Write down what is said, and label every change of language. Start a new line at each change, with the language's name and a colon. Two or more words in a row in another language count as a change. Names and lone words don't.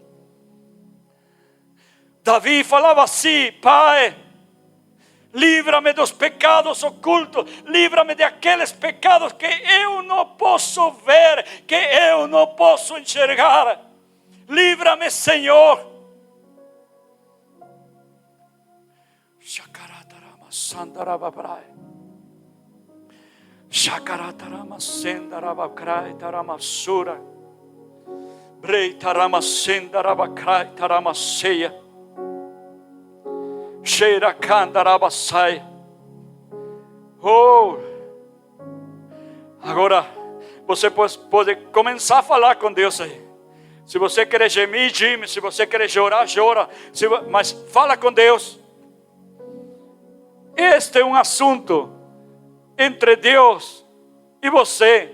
Portuguese: Davi falava assim: Pai, livra-me dos pecados ocultos, livra-me de aqueles pecados que eu não posso ver, que eu não posso enxergar. Livra-me, Senhor. Shakaratarama sandarababrai. Shakaratarama sendarabakrai taramasura. Brei tarama sendarabakrai taramaseia. Sheirakandarabasai. Oh! Agora você pode começar a falar com Deus aí. Se você quer gemir, geme. Se você quer chorar, chora. Mas fala com Deus. Este é um assunto entre Deus e você.